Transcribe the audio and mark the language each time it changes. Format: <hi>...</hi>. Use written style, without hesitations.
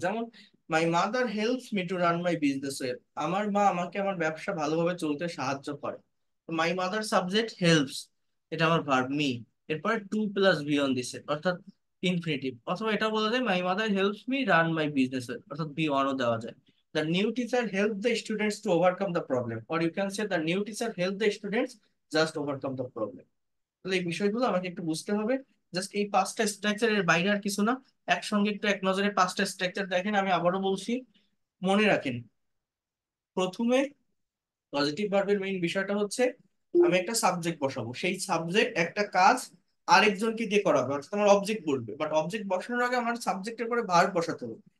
<en>যেমন my mother helps me to run my business well,</en> <bn>আমার মা আমাকে আমার ব্যবসা ভালোভাবে চলতে সাহায্য করে। মাই মাদার সাবজেক্ট, হেল্পস এটা আমার ভার্ব মি, এরপরে 2+V1 দিছে, অর্থাৎ ইনফিনিটিভ। অথবা এটা বলা যায়</bn> <en>my mother helps me run my business well,</en> <bn>অর্থাৎ V1-ও দেওয়া যায়।</bn> <en>The new teacher helped the students to overcome the problem, or you can say the new teacher helped the students just overcome the problem.</en> <bn>তাহলে এই বিষয়গুলো আমাকে একটু বুঝতে হবে। জাস্ট এই পাঁচটা স্ট্রাকচারের বাইরে আর কিছু না। একসঙ্গে একটু এক নজরে পাঁচটা স্ট্রাকচার দেখেন, আমি আবারও বলছি, মনে রাখেন। প্রথমে পজিটিভ ভার্বের মেইন বিষয়টা হচ্ছে আমি একটা সাবজেক্ট বসাবো, সেই সাবজেক্ট একটা কাজ আরেকজনকে দিয়ে করাবে, অর্থাৎ আমার অবজেক্ট বলবে, বাট অবজেক্ট বসানোর আগে আমার সাবজেক্টের পরে ভার্ব বসাতে হবে।</bn>